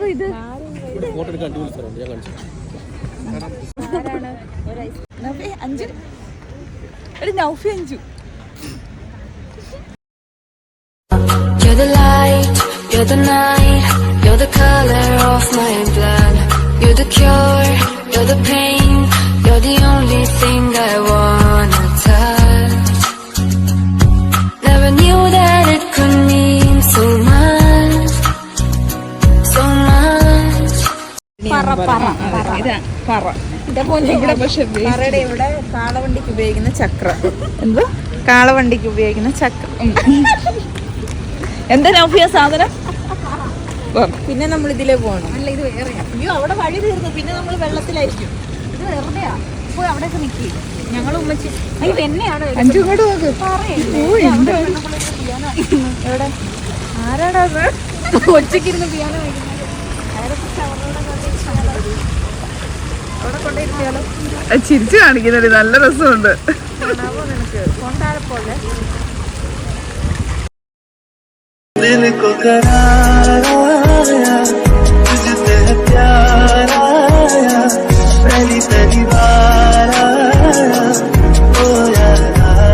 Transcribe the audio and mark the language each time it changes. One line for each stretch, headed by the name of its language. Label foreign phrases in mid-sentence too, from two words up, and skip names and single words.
Malayalam: ഇത് അഞ്ചു ഒരു നൗഫി അഞ്ചു.
English: You're the light, you're the night, you're the color of my blood. You're the cure, you're the pain, you're the only thing I wanna touch. Never knew that it could mean so much, so much.
Malayalam: ഇതാ പറ. ഇവിടെ പക്ഷെ പറയുടെ ഇവിടെ കാളവണ്ടിക്ക് ഉപയോഗിക്കുന്ന ചക്രം. എന്തോ കാളവണ്ടിക്ക് ഉപയോഗിക്കുന്ന ചക്രം. എന്താ നൗഫിയ സാധനം? പിന്നെ നമ്മൾ ഇതിലേ പോകണം. അല്ല ഇത് വേറെ. അയ്യോ അവിടെ വഴി തീർന്നു. പിന്നെ നമ്മൾ വെള്ളത്തിലായിരിക്കും. ഇത് വെറുതെയാ. പോയി അവിടെയൊക്കെ നിൽക്കി. ഞങ്ങൾ ഉമ്മച്ചി ഇത് എന്നെയാണ് അഞ്ചുങ്ങോട്ട് നോക്ക്. എവിടെ ആരാടാ കൊച്ചിക്കിരുന്ന് പിയാനോ വയ്ക്കുന്നത്? അവിടെ കൊണ്ടിരുത്തിയാലോ? ചിരിച്ചു കാണിക്കുന്നുണ്ട്, നല്ല രസമുണ്ട്. കാണാവോ നിനക്ക്? കൊണ്ടാരെ പോലെ
Hindi: दिल को करार आया, तुझसे प्यार आया, पहली पहली बार आया, ओ यारा।